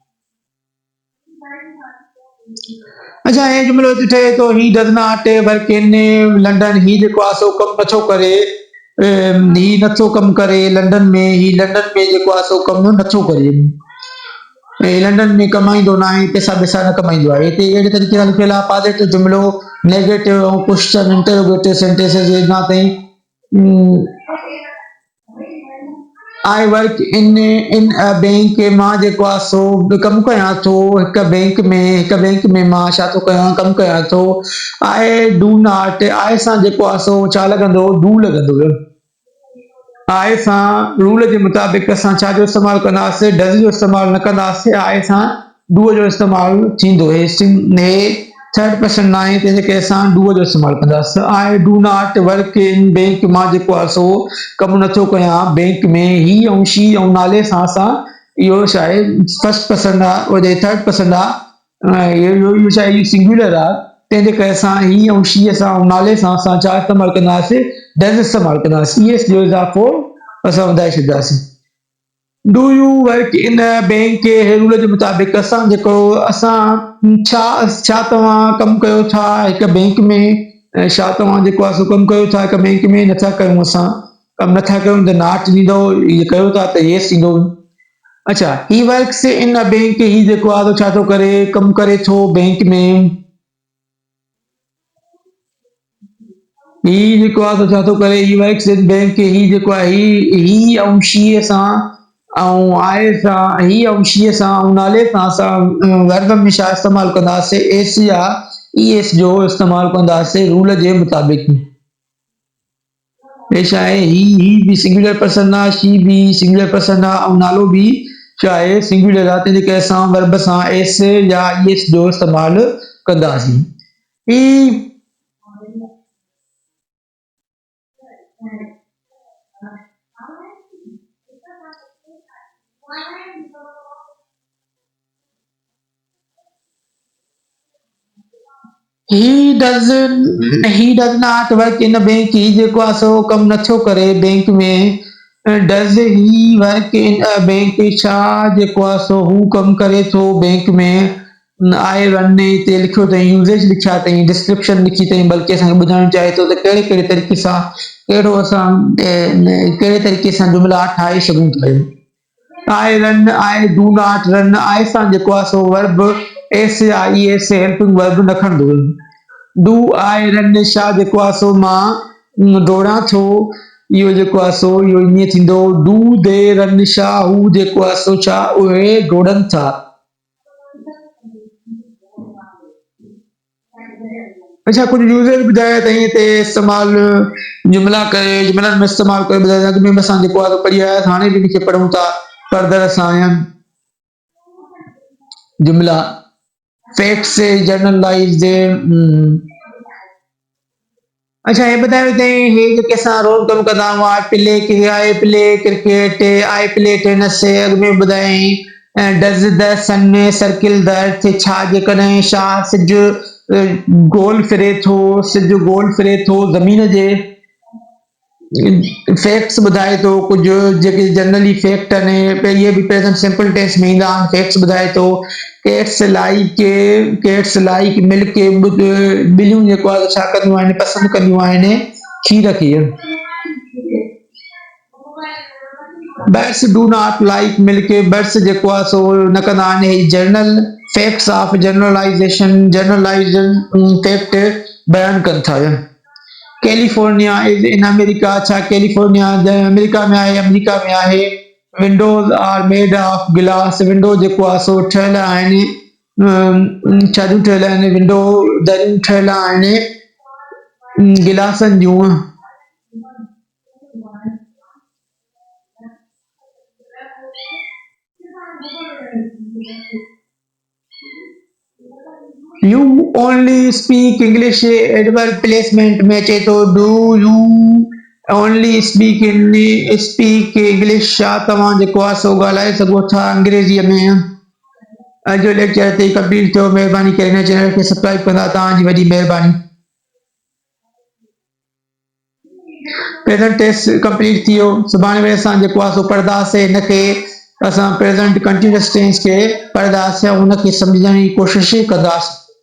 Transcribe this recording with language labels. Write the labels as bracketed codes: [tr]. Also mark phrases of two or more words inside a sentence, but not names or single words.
[sd] अच्छा, हे जुमिलो ठहे थो [en] he does not work in London, [sd] ही जेको आहे सो कमु नथो करे, ही नथो कमु करे लंडन में, ही लंडन में जेको आहे सो कमु नथो करे, लंडन में कमाईंदो न आहे, पैसा न कमाईंदो आहे। हिते अहिड़े तरीक़े सां लिखियलु आहे। पॉज़िटिव जुमिलो, नेगेटिव ऐं क्वेश्चन, [en] interrogative sentences [sd] हेॾा ताईं। [en] I work in a bank, [sd] मां जेको आहे सो कमु कयां थो हिकु बैंक में मां छा थो कयां, कमु कयां थो। [en] I do not, [sd] आई सां जेको आहे सो छा लॻंदो, डू लॻंदो। आई सां रूल जे मुताबिक़ असां छा जो इस्तेमालु कंदासीं, डज़ जो इस्तेमालु न कंदासीं, आई सां डू जो इस्तेमालु थींदो। हे [en] third person [sd] न आहे, तंहिंजे करे असां डू जो इस्तेमालु कंदासीं। [en] I do not work in bank, [sd] मां जेको आहे सो कमु नथो कयां बैंक में। ही ऐं शी ऐं नाले सां असां, इहो छा आहे [en] first person [sd] आहे, उहो [en] third person [sd] आहे, इहो छा आहे सिंगुलर आहे, तंहिंजे करे असां ही ऐं शी सां ऐं नाले सां असां छा इस्तेमालु कंदासीं, डज़ इस्तेमालु कंदासीं। ईएस जो इज़ाफ़ो असां वधाए छॾींदासीं। [en] do you work in a bank, [sd] हे रूल जे मुताबिक़ असां जेको छा तव्हां कमु कयो था हिकु बैंक में, छा तव्हां जेको आहे सो कमु कयो था हिकु बैंक में, नथा कयूं, असां कमु नथा कयूं त नॉट ॾींदो, इहे कयो था त येस ॾींदो। अच्छा, [en] he works in a bank, [sd] ही जेको आहे सो छा थो करे, कमु करे थो बैंक में। ही जेको आहे छा थो करे, [en] he works in bank, [sd] ही जेको आहे ही ऐं शीअ सां ऐं आहे सां, ही ऐं शीअ सां ऐं नाले सां असां वर्ब में छा इस्तेमालु कंदासीं, एस या ईएस जो इस्तेमालु कंदासीं रूल जे मुताबिक़। हे छा आहे, ही बि [en] singular person [sd] आहे, शी बि [en] singular person [sd] आहे, ऐं नालो बि छा आहे सिंगुलर आहे, तंहिंजे करे असां वर्ब सां एस या ईएस जो इस्तेमालु कंदासीं। [en] ही he does not work in a bank. [sd] ही जेको आहे सो कमु नथो करे बैंक में. [en] does he work in a bank? [sd] छा जेको आहे सो हू कमु करे थो बैंक में. [en] I run [sd] हिते लिखियो अथई, यूसेज लिखिया अथई, डिस्क्रिप्शन लिखी अथई, बल्कि असांखे ॿुधाइणु चाहे थो त कहिड़े कहिड़े तरीक़े सां कहिड़े तरीक़े सां जुमिला ठाहे सघूं था. [en] I run, I do not run, I [sd] सां जेको आहे सो [en] वर्ब SIS helping verb [sd] न खणंदो. [en] do I run [sd] छा जेको आहे सो मां दौड़ां थो. इहो जेको आहे सो इहो ईअं थींदो. [en] do they run [sd] छा हू जेको आहे सो छा उहे दौड़नि था. अच्छा, कुछ यूज़र ॿुधाया अथई हिते इस्तेमालु जुमिला करे, जुमिलनि में इस्तेमालु करे ॿुधाया. अॻु में असां जेको आहे पढ़ी आया, हाणे बि इनखे पढ़ूं था फर्दर सां. [en] जुमिला facts generalized. [sd] अच्छा, हे ॿुधायो अथई हे जेके असां रोज़ कमु कंदा आहियूं. [en] I play cricket, I play tennis. [sd] अॻु में ॿुधायई. [en] does the sun circle the earth [sd] छा जेकॾहिं छा सिॼु गोल फिरे थो, सिॼु गोल फिरे थो ज़मीन जे. फैक्ट्स ॿुधाए थो कुझु जेके जनरली फैक्ट आहिनि, इहे बि [en] present simple tense [sd] में ईंदा आहिनि. [en] फैक्ट्स [sd] ॿुधाए थो. [en] cats like milk. [sd] ॿिलियूं जेको आहे छा कंदियूं आहिनि, पसंदि कंदियूं आहिनि खीर खे. [en] birds do not like milk. [sd] बर्ड्स जेको आहे सो न कंदा आहिनि. [en] general facts of generalization, generalize fact [sd] बयानु कनि था. [en] California is in America. [sd] छा कैलिफोर्निया अमेरिका में आहे, अमेरिका में आहे. [en] windows are made of glass. [sd] विंडो जेको आहे सो ठहियल आहिनि, छाजूं ठहियल आहिनि, विंडो दरियूं ठहियल आहिनि गिलासनि जूं. [en] You only speak English. adverb placement [sd] में अचे थो. [en] Do you only speak English? [sd] छा तव्हां जेको आहे सो ॻाल्हाए सघो था अंग्रेज़ीअ में. अॼु जो लेक्चर हिते कंप्लीट थियो. महिरबानी करे हिन चैनल खे सब्सक्राइब कंदा. तव्हांजी वॾी महिरबानी. [en] present tense [sd] कंप्लीट थी वियो. सुभाणे वरी असां जेको आहे सो पढ़ंदासीं हिनखे. असां [en] present continuous tense [sd] खे पढ़ंदासीं, उनखे सम्झण जी कोशिशि कंदासीं.